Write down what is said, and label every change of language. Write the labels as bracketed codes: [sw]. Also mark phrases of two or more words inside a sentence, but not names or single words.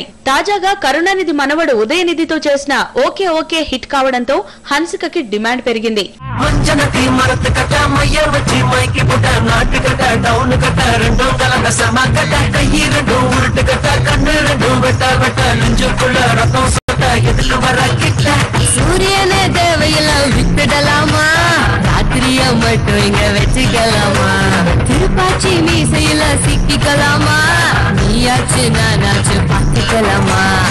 [te] తాజాగా కరుణానిధి మనవడు ఉదయనిధితో చేసిన ఓకే ఓకే హిట్ కావడంతో హన్సికకి డిమాండ్ పెరిగింది. [ta] சூரியனே தேவையில்ல விட்டுடலாமா, ராத்திரிய மட்டும் இங்க வச்சுக்கலாமா, திருப்பாச்சி மீசையில சிக்கிக்கலாமா, நீயாச்சு நானாச்சு பார்த்துக்கலாமா.